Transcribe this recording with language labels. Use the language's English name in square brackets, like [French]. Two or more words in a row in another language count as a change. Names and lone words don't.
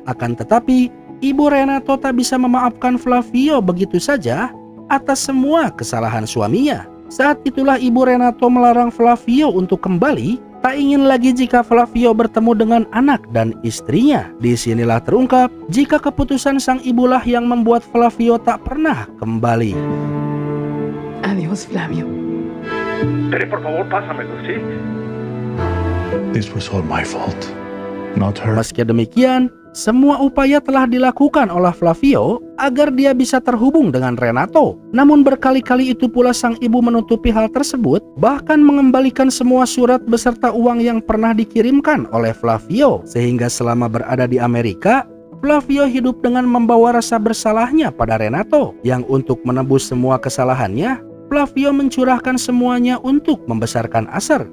[Indonesian] Akan tetapi, Ibu Renato tak bisa memaafkan Flavio begitu saja atas semua kesalahan suaminya. Saat itulah Ibu Renato melarang Flavio untuk kembali, tak ingin lagi jika Flavio bertemu dengan anak dan istrinya. Disinilah terungkap jika keputusan sang ibulah yang membuat Flavio tak pernah kembali. [Spanish] Adiós, Flavio. Tere, por favor, pásamelo, ¿sí? [English] This was all my fault, not her. [Indonesian] Meski demikian, semua upaya telah dilakukan oleh Flavio agar dia bisa terhubung dengan Renato. Namun berkali-kali itu pula sang ibu menutupi hal tersebut, bahkan mengembalikan semua surat beserta uang yang pernah dikirimkan oleh Flavio. Sehingga selama berada di Amerika, Flavio hidup dengan membawa rasa bersalahnya pada Renato, yang untuk menebus semua kesalahannya, Flavio mencurahkan semuanya untuk membesarkan Asher.